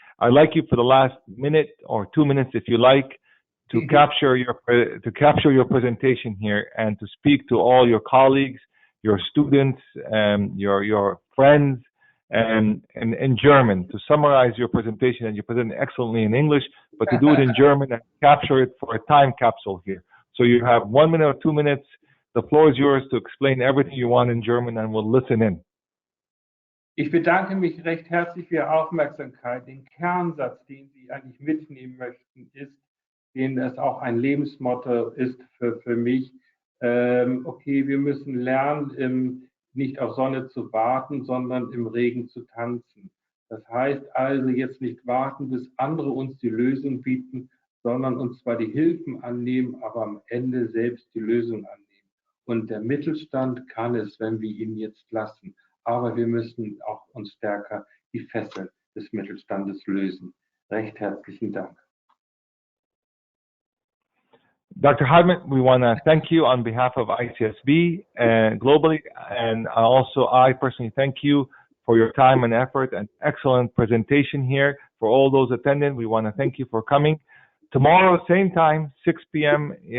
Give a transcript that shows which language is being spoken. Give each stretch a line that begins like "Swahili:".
English: I'd like you for the last minute or 2 minutes, if you like, to capture your presentation here and to speak to all your colleagues, your students, your friends, and in German, to summarize your presentation. And you present excellently in English, but to do it in German and capture it for a time capsule here. So you have 1 minute or 2 minutes. The floor is yours to explain everything you want in German, and we'll listen in.
German: Ich bedanke mich recht herzlich für Ihre Aufmerksamkeit. Den Kernsatz, den Sie eigentlich mitnehmen möchten, ist, den es auch ein Lebensmotto ist für mich. Okay, wir müssen lernen, nicht auf Sonne zu warten, sondern im Regen zu tanzen. Das heißt also jetzt nicht warten, bis andere uns die Lösung bieten, sondern uns zwar die Hilfen annehmen, aber am Ende selbst die Lösung annehmen. Und der Mittelstand kann es, wenn wir ihn jetzt lassen. Aber wir müssen auch uns stärker die Fesseln des Mittelstandes lösen. Recht herzlichen Dank.
English: Dr. Harmut, we want to thank you on behalf of ICSB and globally, and also I personally thank you for your time and effort and excellent presentation here. For all those attending, we want to thank you for coming. Tomorrow, same time, 6 p.m.